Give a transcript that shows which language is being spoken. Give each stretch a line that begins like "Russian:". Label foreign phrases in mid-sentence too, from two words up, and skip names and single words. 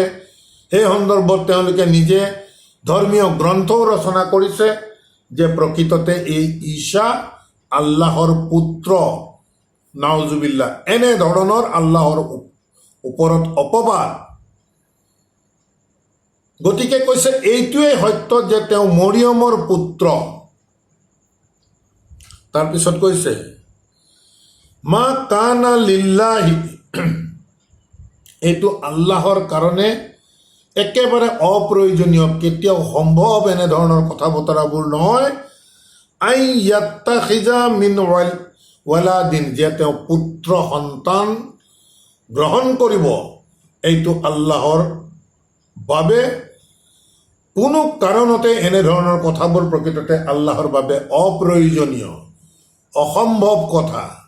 Assamese: সেই সন্দৰ্ভত তেওঁলোকে নিজে ধৰ্মীয় গ্ৰন্থও ৰচনা কৰিছে যে প্ৰকৃততে এই ঈসা আল্লাহৰ পুত্ৰ। নাউজুবিল্লাহ, এনেধৰণৰ আল্লাহৰ ওপৰত অপবাদ। গতিকে কৈছে এইটোৱে সত্য যে তেওঁ মৰিয়মৰ পুত্ৰ। তাৰপিছত কৈছে
Arabic: ما كان لله,
Assamese: এইটো আল্লাহৰ কাৰণে একেবাৰে অপ্ৰয়োজনীয়, কেতিয়াও সম্ভৱ এনেধৰণৰ কথা বতৰাবোৰ নহয়।
Arabic: أن يتخذ من ولد,
Assamese: যে তেওঁ পুত্ৰ সন্তান গ্ৰহণ কৰিব, এইটো আল্লাহৰ বাবে কোনো কাৰণতে এনেধৰণৰ কথাবোৰ প্ৰকৃততে আল্লাহৰ বাবে অপ্ৰয়োজনীয়, অসম্ভৱ কথা।